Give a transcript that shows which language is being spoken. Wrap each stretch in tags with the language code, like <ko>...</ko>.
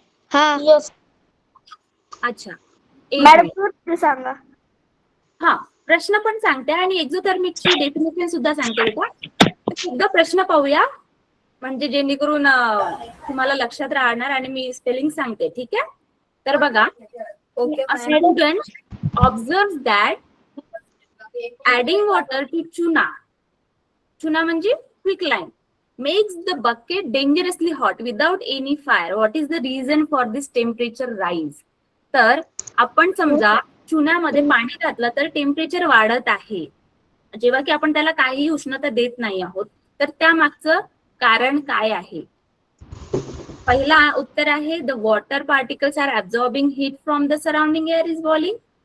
<mr>हा यस अच्छा, मॅडम सांगा. हा, प्रश्न पण सांगते आणि एक्झोथर्मिकची डेफिनेशन सुद्धा सांगते बेटा. एकदा प्रश्न पाहूया, म्हणजे जेणेकरून तुम्हाला लक्षात राहणार. आणि मी स्पेलिंग सांगते. ठीक आहे.</mr> <en>तर बघा, a student observes that adding water to tuna</en> <mr>म्हणजे</mr> <en>quicklime makes the bucket dangerously hot without any fire. What is the reason for this temperature rise?</en> <mr>तर आपण समजा चुन्यामध्ये पाणी घातलं तर टेम्परेचर वाढत आहे, जेव्हा की आपण त्याला काहीही उष्णता देत नाही आहोत. तर त्यामागचं कारण काय आहे? पहिला उत्तर आहे</mr> <en>The water particles are absorbing heat from the surrounding air is boiling.</en>